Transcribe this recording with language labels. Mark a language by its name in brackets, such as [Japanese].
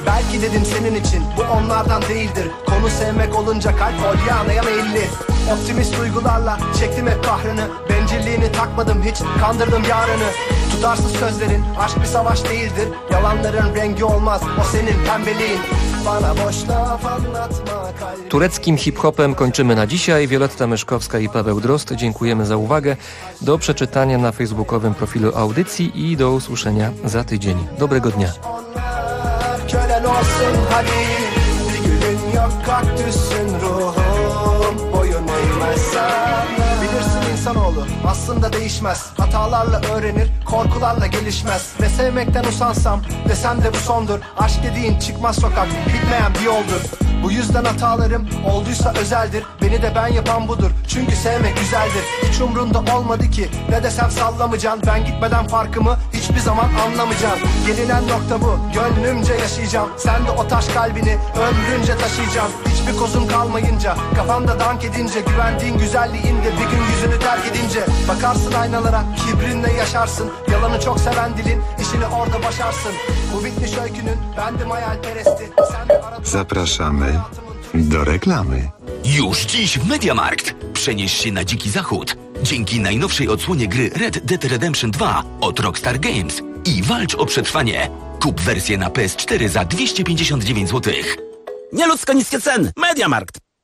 [Turkish] Belki dedim senin için, bu onlardan değildir. Konu sevmek olunca kalp olyanaya meyilli. Optimist duygularla çektim hep kahrını. Bencilliğini takmadım hiç, kandırdım yarını. Tutarsız sözlerin, aşk bir savaş değildir. Yalanların rengi olmaz, o senin pembeliğin. Bana boş laf anlatma kalbim. [Polish] Tureckim hip-hopem kończymy na dzisiaj. Violetta Myszkowska i Paweł Drost, dziękujemy za uwagę. Do przeczytania na facebookowym profilu audycji i do usłyszenia za tydzień. Dobrego dnia. [Turkish] Kölen olsun hadi. Bir gülün yok kaktüsün ruhum. Boyun eğmez sana. Bilirsin insanoğlu aslında değişmez. Hatalarla öğrenir, korkularla gelişmez. Ve sevmekten usansam desem de bu sondur. Aşk dediğin çıkmaz sokak, bitmeyen bir yoldur. Bu yüzden hatalarım olduysa özeldir. Beni de ben yapan budur, çünkü sevmek güzeldir. Hiç umrunda olmadı ki, ne desem sallamayacaksın. Ben gitmeden farkımı hiçbir zaman anlamayacaksın. Gelinen nokta bu, gönlümce yaşayacağım. Sen de o taş kalbini ömrünce taşıyacaksın. Hiçbir kozun kalmayınca, kafamda dank edince. Güvendiğin güzelliğinde bir gün yüzünü terk edince. Bakarsın aynalara, kibrinle yaşarsın. Yalanı çok seven dilin, işini orada başarsın. Bu bitmiş öykünün, bendim hayalperesti. [Polish] Zapraszamy do reklamy. Już dziś w Mediamarkt. Przenieś się na Dziki Zachód. Dzięki najnowszej odsłonie gry Red Dead Redemption 2 od Rockstar Games i walcz o przetrwanie. Kup wersję na PS4 za 259 zł. Nieludzko niskie ceny. Mediamarkt.